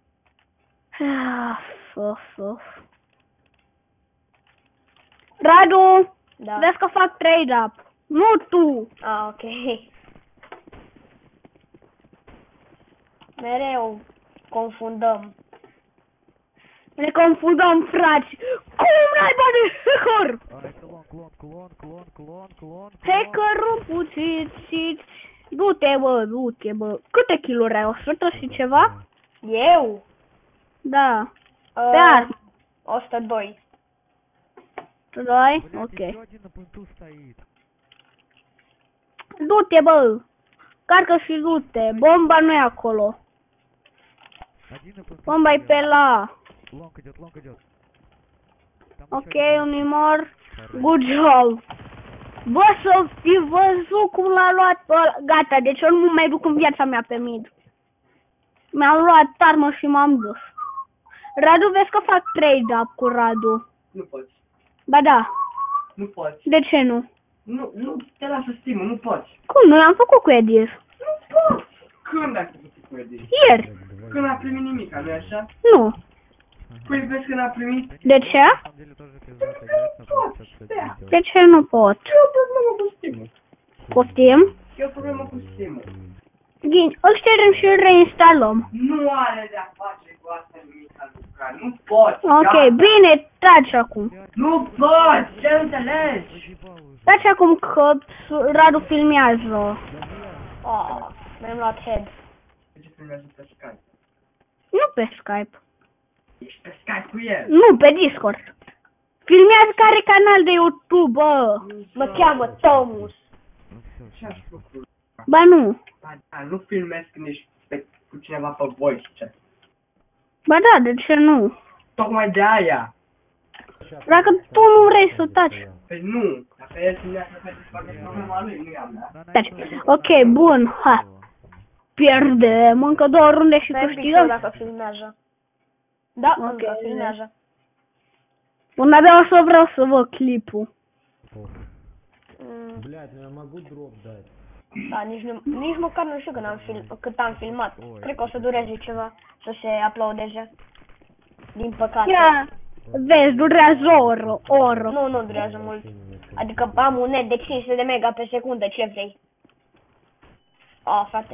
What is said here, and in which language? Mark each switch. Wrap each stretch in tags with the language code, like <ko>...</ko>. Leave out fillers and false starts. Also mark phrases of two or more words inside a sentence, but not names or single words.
<ro>Radu, Da. vezi că fac trade-up. Nu tu. Ah, ok. Mereu confundăm. Ne confundăm, frați. Cum naiba de hacker?</ro> <ru>А, это клон.</ru> <ro>Hackerul puțit. Du-te, bă. Câte kill-uri ai? 100 și ceva? Eu? Da. Uh, Pe armă. 102. 2?</ro> <ru>Блядь, Ok. еще один на пункту стоит.</ru> <ro>Du-te, bă. Carcă și du-te. Bomba nu e acolo.</ro> <ru>Один на пункту.</ru> <ro>Bomba e pe la...</ro> <ru>Лонг идет. Там Ok, еще один.</ru> <ro>Unimor.</ro> <en>Good job.</en> <ro>Bă, să fi văzut cum l-a luat pe ăla. Gata, deci eu nu mai duc în viața mea pe mid. Mi-am luat armă și m-am dus. Radu, vezi că fac trade-up cu Radu. Nu poți. Ba da. Nu poți. De ce nu? Nu te lasă Steam-ul, nu poți. Cum? Nu l-am făcut cu Edis. Nu poți. Când ai făcut cu Edith? Ieri. Când n-a primit nimic, nu-i așa? Nu. Păi vezi că n-a primit? De ce?</ro> <ru>На самом деле тоже пиздато играть, но получается Да. это</ru> <ro>De ce nu pot? E o problemă cu Steam-ul. Poftim? E o problemă cu Steam-ul. Îl ștergem și îl reinstalăm. Nu are de-a face cu asta nimic, Luca. Nu poți. Ok, Gata. bine, taci acum. Nu poți, ce înțelegi? Taci acum că Radu filmează. Oh, mi-am luat head. Ce filmează pe Skype? Nu pe Skype. Ești pe Skype cu el. Nu, pe Discord. Filmează care canal de YouTube, bă. Mă cheamă Tomus.</ro> <ru>Ну всё,</ru> <ro>Ce-aș făcut? Ba nu. Ba da, nu filmezi când ești cu cineva pe voice chat. Ba da, de ce nu? Tocmai de aia. Dacă tu nu vrei să taci. Păi nu, dacă el ținea să satisfacă problema lui, nu i-am dat. Taci. Ok, bun, ha. Pierdem încă 2 runde și Stai un pic câștigăm. dacă filmează. Da, Ok. încă filmează. Până abia o să vreau să văd clipul.</ro> <ru>Блядь, ну я могу дроп дать.</ru> <ro>Da, nici măcar nu știu cât am filmat. Cred că o să dureze ceva să se uploadeze. Din păcate. Ia, vezi, durează o oră. Nu durează mult. Adică am un net de 500 de mega pe secundă, ce vrei? Oh, frate.</ro>